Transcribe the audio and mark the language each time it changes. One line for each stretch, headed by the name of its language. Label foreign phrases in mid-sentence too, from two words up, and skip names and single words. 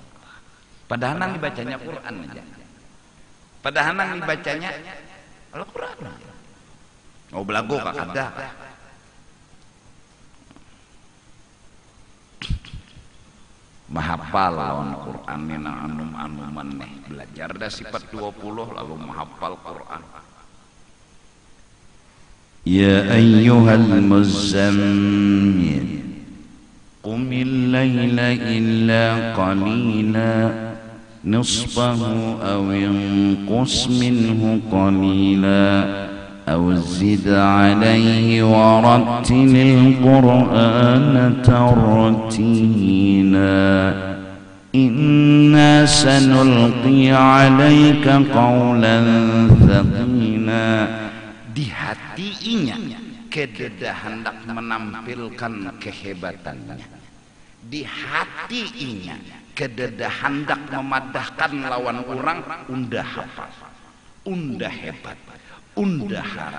Banjar: Padahal nang dibacanya Quran aja, padahal nang dibacanya Al-Quran. Oh belagu kak ada. Mahapal lawan Quran nina anum-anuman nih, belajar dah sifat 20 lalu mahapal Quran.
Arabic: يا أيها المزمل قم الليل إلا قليلا نصفه أو انقص منه قليلا أو زد عليه ورتل القرآن ترتيلا إنا سنلقي عليك قولا ثقيلا.
Banjar: Di hatinya kededa hendak menampilkan kehebatannya, di hatinya kededa hendak memadahkan lawan orang, undah hafal, undah hebat, undah harap.